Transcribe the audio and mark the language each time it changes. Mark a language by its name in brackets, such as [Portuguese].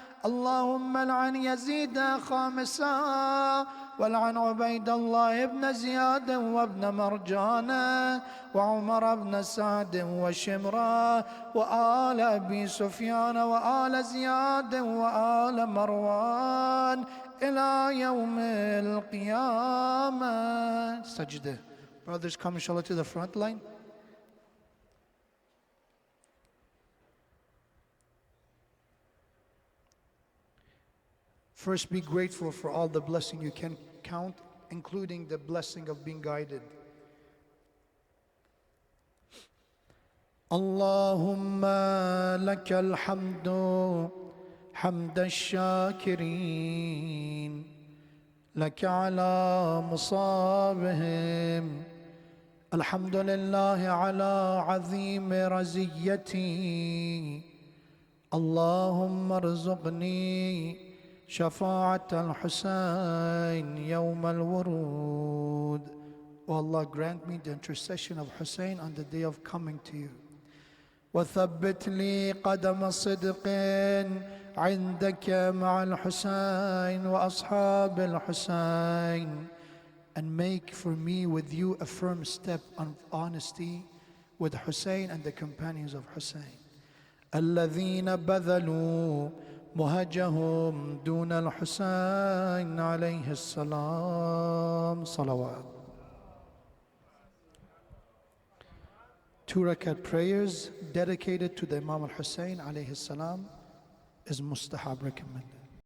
[Arabic] اللهم لعن يزيد خامسا، ولعن عبيد الله بن زياد وابن مرجان وعمر بن سعد وشمرا وآل أبي سفيان وآل زياد وآل مروان إلى يوم القيامة. سجده. [English] Brothers, come inshallah to the front line. First, be grateful for all the blessing you can count, including the blessing of being guided. [Arabic] Allahumma laka alhamdu hamda ash-shakirin laka ala musabihim. Alhamdulillah ala azim raziyati. Allahumma arzuqni شفاعة الحسين يوم الورود. [English] O Allah, grant me the intercession of Hussein on the day of coming to you. [Arabic] وثبت لي قدم صدق عندك مع الحسين وأصحاب الحسين. [English] And make for me with you a firm step of honesty with Hussein and the companions of Hussein. [Arabic] الذين بذلوا مهجهم دون الحسين عليه السلام. صلوات. [English] 2 rakat prayers dedicated to the Imam al-Hussein alayhi salam is mustahab, recommended.